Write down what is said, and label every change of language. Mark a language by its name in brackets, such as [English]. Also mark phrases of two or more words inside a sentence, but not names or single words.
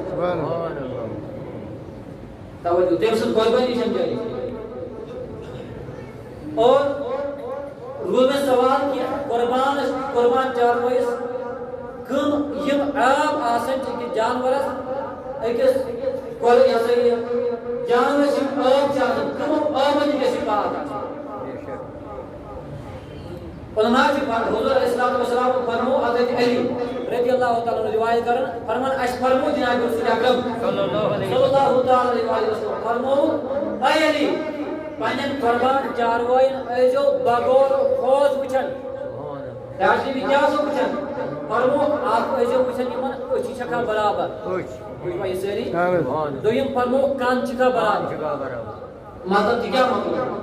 [Kashmiri] توجہ تٔمۍ سٕنٛز قۄربٲنی چھےٚ جٲیِز اور روٗد مےٚ سوال کہِ قۄربان چاروٲیِس کٕم یِم عام آسان چھِ أکِس جانورس أکِس یہِ ہسا یہِ جانورس یِم عام چھِ آسان کٕمو عامو نِش گژھِ یہِ پاک آسُن علما چھِ حضور [Arabic] علیہ الصلوۃ والسلام [Kashmiri] فرمو حضرت علی [Arabic] رضی اللہ تعالیٰ عنہ [Kashmiri] روایت کران فرمان اَسہِ فرمو جناب رسول اکرم [Arabic] صلی اللہ علیہ وسلم [Kashmiri] فرمو اے علی پنٛنٮ۪ن قۄربان چاروایَن ٲسۍزیو بغور خوز وٕچھان داشمی کیٛاہ اوسو وٕچھان فرمو اکھ ٲسۍزیو وٕچھان یِمن أچھی چھکھا برابر وٕچھوا یہِ سٲری دوٚیِم فرمو کن چھکھا برابر مطلب تہِ کیٛاہ مطلب